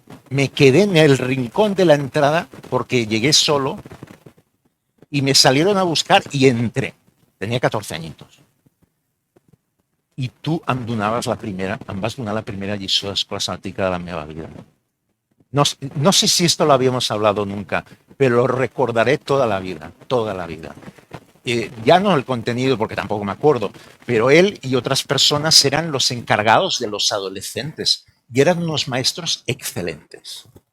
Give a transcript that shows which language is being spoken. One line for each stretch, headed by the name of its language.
Spanish: Me quedé en el rincón de la entrada porque llegué solo y me salieron a buscar y entré. Tenía 14 añitos.
Catalan: I tu em donaves la primera, em vas donar la primera lliçó d'escola sabàtica de la meva vida.
Spanish: No sé si esto lo habíamos hablado nunca, pero lo recordaré toda la vida, toda la vida. Ya no el contenido, porque tampoco me acuerdo, pero él y otras personas eran los encargados de los adolescentes y eran unos maestros excelentes.